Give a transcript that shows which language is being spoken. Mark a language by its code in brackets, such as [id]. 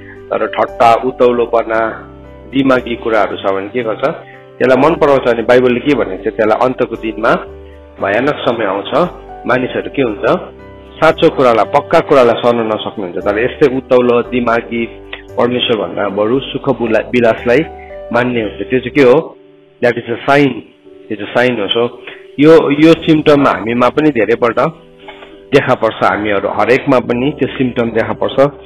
[ne] तर ठट्टा, उत्तौलोपना, दिमागी कुराहरू छ भने के गर्छ, त्यसलाई मन पराउँछ। अनि बाइबलले के भनेको छ, त्यसलाई अन्तको दिनमा भयानक समय आउँछ, मानिसहरू के हुन्छ, साँचो कुरालाई, पक्का कुरालाई सहन नसक्नुहुन्छ। तर यस्तै उत्तौलो, दिमागी, परमेश्वर भन्दा बरु सुख विलासलाई मान्ने हुन्छ। त्यो चाहिँ के हो, [en] That is a sign. [ne] त्यो चाहिँ साइन हो। सो यो सिम्टम हामीमा पनि धेरैपल्ट देखा पर्छ, हामीहरू हरेकमा पनि त्यो सिम्टम देखा पर्छ।